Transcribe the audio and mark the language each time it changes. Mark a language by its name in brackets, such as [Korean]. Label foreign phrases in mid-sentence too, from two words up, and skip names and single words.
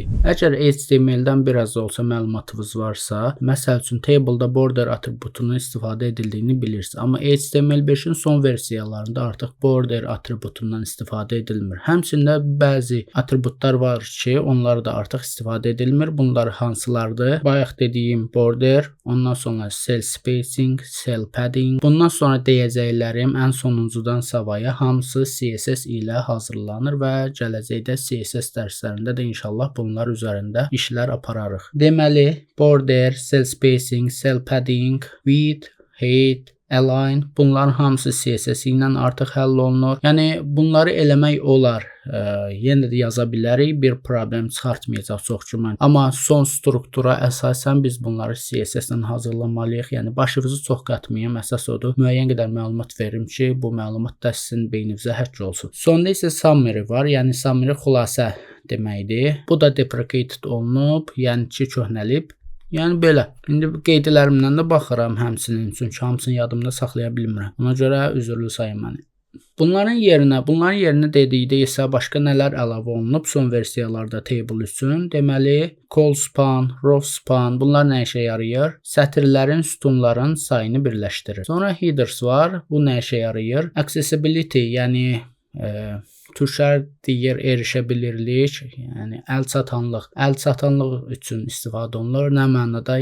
[Azerbaijani] Əgər HTML-dən biraz da olsa məlumatınız varsa, məsəl üçün table'da border atributunun istifadə edildiyini bilirsiniz. Amma HTML5-in son versiyalarında artıq border atributundan istifadə edilmir. Həmçində bəzi atributlar var ki, onlar da artıq istifadə edilmir. Bunlar hansılardır? Bayaq dediyim border, ondan sonra [English] cell spacing, cell padding. [Azerbaijani] Bundan sonra deyəcəklərim ən sonuncudan savaya hamısı CSS ilə hazırlanır və gələcəkdə CSS dərslərində də inşallah bunlar üzərində işlər apararıq. Deməli, [English] border, cell spacing, cell padding, width, height, align, [Azerbaijani] bunların hamısı CSS ilə artıq həll olunur. Yəni bunları eləmək olar. Yenə də yaza bilərik, bir problem çıxartmayacaq çox güman. Amma son struktura əsasən biz bunları CSS ilə hazırlamalıyıq. Yəni başınızı çox qatmayım, əsas odur. Müəyyən qədər məlumat verim ki, bu məlumat da sizin beyninizə həkk olsun. Sonda isə summary var. Yəni summary xülasə deməkdir. Bu da deprecated olunub, yəni ki, köhnəlib. Yəni belə. İndi qeydlərimdən də baxıram həmçinin, çünki hamısını yadımda saxlaya bilmirəm. Ona görə üzrlü sayın məni. Bunların yerinə dedikdə isə başqa nələr əlavə olunub son versiyalarda table üçün? Deməli, [English] call span, row span, [Azerbaijani] bunlar nə işə yarayır? Sətirlərin, sütunların sayını birləşdirir. Sonra headers var. Bu nə işə yarayır? Accessibility, yəni türklər deyir erişəbilirlik, yəni əlçatanlıq üçün istifadə olunur. Nə mənada?